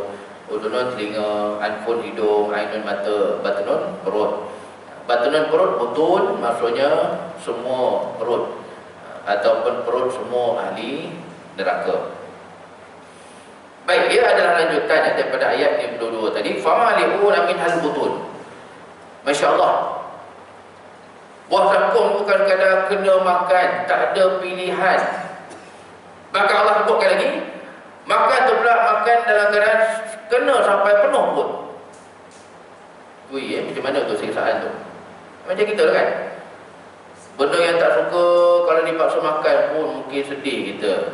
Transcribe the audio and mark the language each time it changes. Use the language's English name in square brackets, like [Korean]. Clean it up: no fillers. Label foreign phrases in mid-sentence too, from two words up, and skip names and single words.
[Malay] Udunun telinga, anfun hidung, ainun mata. Batonun perut. Batonun perut, butun maksudnya semua perut, ataupun perut semua ahli neraka. Baik, dia adalah lanjutan daripada ayat 52 tadi. [Arabic] فمالئون منها البطون. [Malay] Masya-Allah. Buah zakum bukan kadang kena makan, tak ada pilihan. Maka Allah sebutkan lagi, makan tu pula makan dalam keadaan kena sampai penuh pun. Macam mana tu siksaan tu? Macam kita lah kan, benda yang tak suka kalau dipaksa makan pun mungkin sedih kita.